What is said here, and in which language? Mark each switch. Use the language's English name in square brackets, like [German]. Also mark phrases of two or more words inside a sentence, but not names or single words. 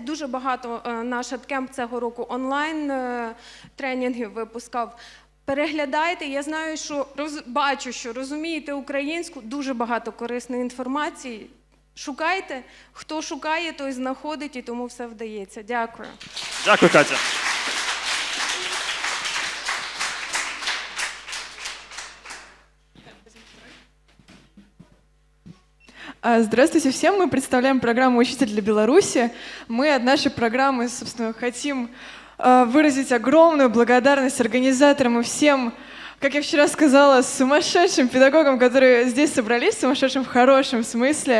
[Ukrainian] Дуже багато наш EdCamp цього року онлайн тренінгів випускав. Переглядайте, я знаю, що бачу, що розумієте українську, дуже багато корисної інформації. Шукайте, хто шукає, той знаходить, і тому все вдається. Дякую. Дякую, Катя. [Russian] Здравствуйте всем. Мы представляем программу «Учитель для Беларуси». Мы от нашей программы, собственно, хотим выразить огромную благодарность организаторам и всем, как я вчера сказала, сумасшедшим педагогам, которые здесь собрались, сумасшедшим в хорошем смысле.